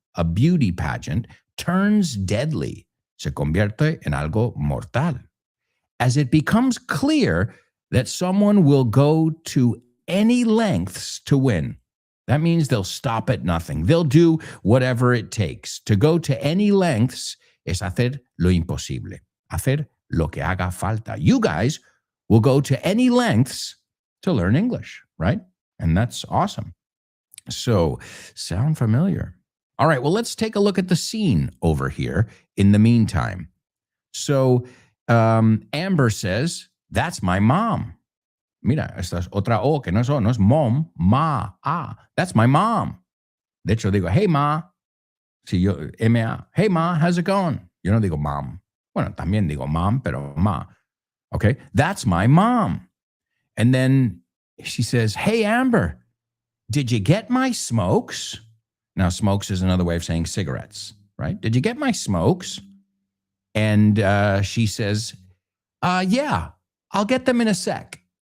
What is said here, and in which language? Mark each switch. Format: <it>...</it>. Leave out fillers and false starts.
<en>A beauty pageant turns deadly.</en> <es>Se convierte en algo mortal.</es> <en>As it becomes clear that someone will go to any lengths to win. That means they'll stop at nothing. They'll do whatever it takes. To go to any lengths</en> <es>es hacer lo imposible. Hacer lo que haga falta.</es> <en>You guys will go to any lengths to learn English, right? And that's awesome. So, sound familiar? All right, well, let's take a look at the scene over here in the meantime. So Amber says, that's my mom.</en> <es>Mira, esta es otra O que no es O, no es mom, ma,</es> <en>that's my mom.</en> <es>De hecho, digo, hey, ma. Si yo, M-A.</es> <en>Hey, ma, how's it going?</en> <es>Yo no digo mom. Bueno, también digo mom, pero ma.</es> <en>Okay, that's my mom. And then she says, hey, Amber, did you get my smokes? Now, smokes is another way of saying cigarettes, right? Did you get my smokes? And she says, yeah, I'll get them in a sec.</en>